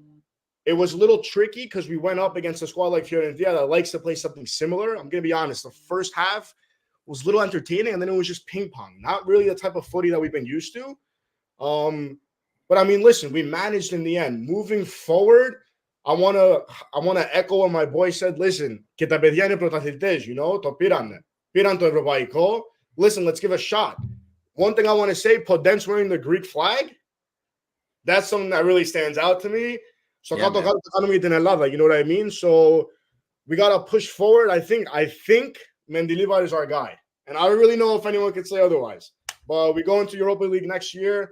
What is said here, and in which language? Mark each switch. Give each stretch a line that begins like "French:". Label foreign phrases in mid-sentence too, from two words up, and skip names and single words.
English: It was a little tricky because we went up against a squad like Fiorentina that likes to play something similar. I'm going to be honest. The first half was a little entertaining, and then it was just ping pong. Not really the type of footy that we've been used to. But I mean, listen, we managed in the end. Moving forward, I wanna echo what my boy said. Listen,
Greek: que τα παιδιά είναι πρωταθλητές,
English: you know,
Greek: το πήραν το ευρωπαϊκό.
English: Listen, let's give a shot. One thing I want to say, Podence wearing the Greek flag, that's something that really stands out to me. So you know what I mean? So we gotta push forward. I think Mendilibar is our guy. And I don't really know if anyone could say otherwise. But we go into Europa League next year.